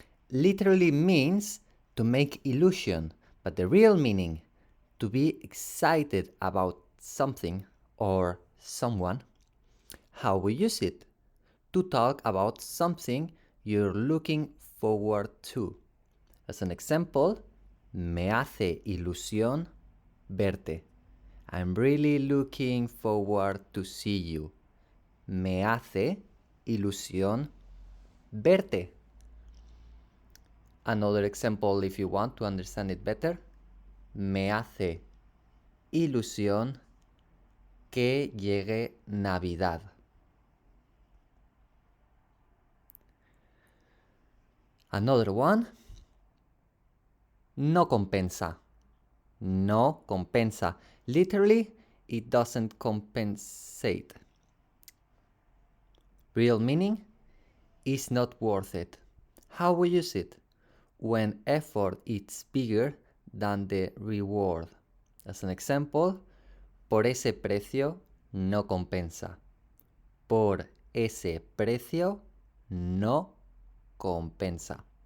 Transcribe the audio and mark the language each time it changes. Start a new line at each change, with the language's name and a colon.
English: Literally means to make illusion, but the real meaning, to be excited about something or someone. How we use it? To talk about something you're looking forward to. As an example,
Spanish: me hace ilusión verte.
English: I'm really looking forward to see you.
Spanish: Me hace ilusión verte.
English: Another example if you want to understand it better.
Spanish: Me hace ilusión que llegue Navidad.
English: Another one.
Spanish: No compensa. No compensa.
English: Literally, it doesn't compensate. Real meaning is not worth it. How we use it? When effort is bigger than the reward. As an example,
Spanish: por ese precio no compensa. Por ese precio no compensa.